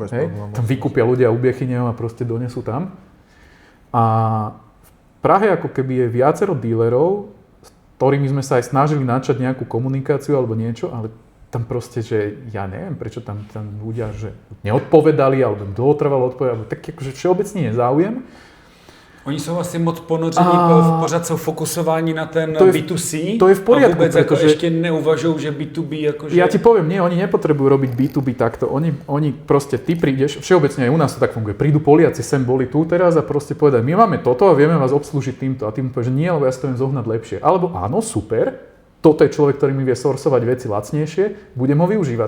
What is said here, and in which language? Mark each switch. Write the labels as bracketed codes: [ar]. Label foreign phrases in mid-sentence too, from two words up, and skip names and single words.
[sk] Tam vykúpia ľudia ubiechyňov a proste donesú tam. A v Prahe ako keby je viacero dílerov, s ktorými sme sa aj snažili načať nejakú komunikáciu alebo niečo, ale tam proste, že ja neviem, prečo tam ľudia že neodpovedali, alebo dlho trvalo odpovedať, alebo tak akože všeobecný nezáujem. [cs] Oni jsou asi moc ponoření, pořád jsou fokusování na ten B2C. [sk] To je v poriadku, [cs] a vůbec jako [sk] pretože [cs] ještě neuvažují, že B2B jakože... [sk] Ja ti poviem, nie, oni nepotrebujú robiť B2B takto. Oni proste, ty prídeš, všeobecne aj u nás to tak funguje, prídu Poliaci sem, boli tu teraz a proste povedať, my máme toto a vieme vás obslúžiť týmto. A ty mu povieš, že nie, lebo ja si to viem zohnať lepšie. Alebo áno, super, toto je človek, ktorý mi vie sourcovať veci lacnejšie, budem ho využívať.